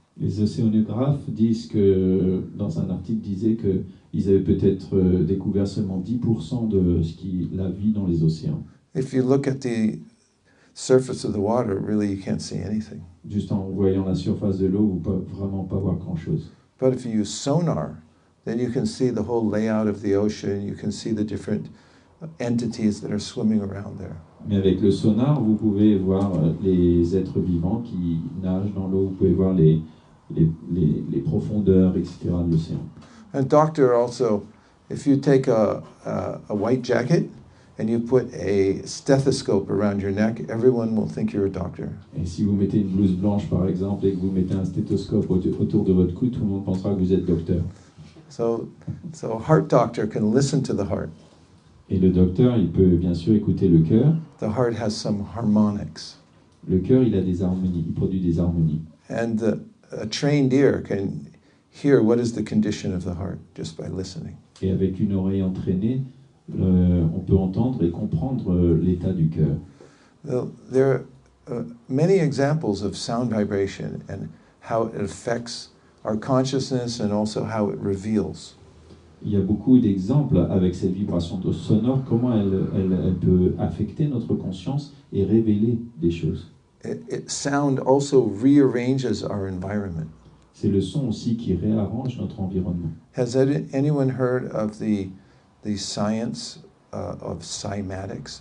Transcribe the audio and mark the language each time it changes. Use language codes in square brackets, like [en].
[fr] Les océanographes disent que, dans un article, disaient qu'ils avaient peut-être découvert seulement 10% de la vie dans les océans. [en] If you look at the surface of the water, really you can't see anything. [fr] Juste en voyant la surface de l'eau, vous ne pouvez vraiment pas voir grand-chose. [en] But if you use sonar, then you can see the whole layout of the ocean, you can see the different entities that are swimming around there. [fr] Mais avec le sonar, vous pouvez voir les êtres vivants qui nagent dans l'eau, vous pouvez voir les profondeurs, etc. de l'océan. [en] And doctor also, if you take a white jacket and you put a stethoscope around your neck, everyone will think you're a doctor. [fr] Et si vous mettez une blouse blanche, par exemple, et que vous mettez un stéthoscope autour de votre cou, tout le monde pensera que vous êtes docteur. [en] So a heart doctor can listen to the heart. [fr] Et le docteur, il peut bien sûr écouter le cœur. [en] The heart has some harmonics. [fr] Le cœur, il a des harmonies, il produit des harmonies. [en] And a trained ear can hear what is the condition of the heart just by listening. [fr] Et avec une oreille entraînée, on peut entendre et comprendre l'état du cœur. [en] There are many examples of sound vibration and how it affects our consciousness and also how it reveals. [fr] Il y a beaucoup d'exemples avec cette vibration sonore, comment elle peut affecter notre conscience et révéler des choses. [en] Sound also rearranges our environment. [fr] C'est le son aussi qui réarrange notre environnement. [en] Has anyone heard of the science of cymatics?